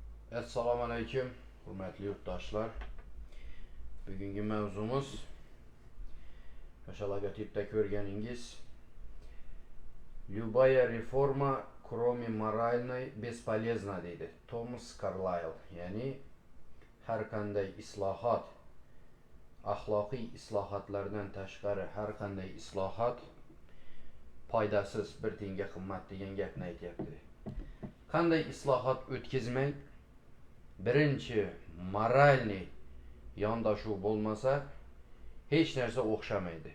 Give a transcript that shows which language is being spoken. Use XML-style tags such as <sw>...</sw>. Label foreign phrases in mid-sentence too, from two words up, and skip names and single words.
<uz>Assalamu alaykum, hurmatli yurtdoshlar. Bugungi mavzumuz o'sha logotipda ko'rganingiz</uz> <ru>Любая реформа, кроме моральной, бесполезна</ru> <uz>deydi Thomas Carlyle. Ya'ni har qanday islohot, axloqiy islohotlardan tashqari har qanday islohot foydasiz, bir tiyinga qimmat degan gapni aytyapti. Qanday islohot o'tkazmang, birinchi moralniy yondashuv bo'lmasa hech narsa o'xshamaydi.</uz>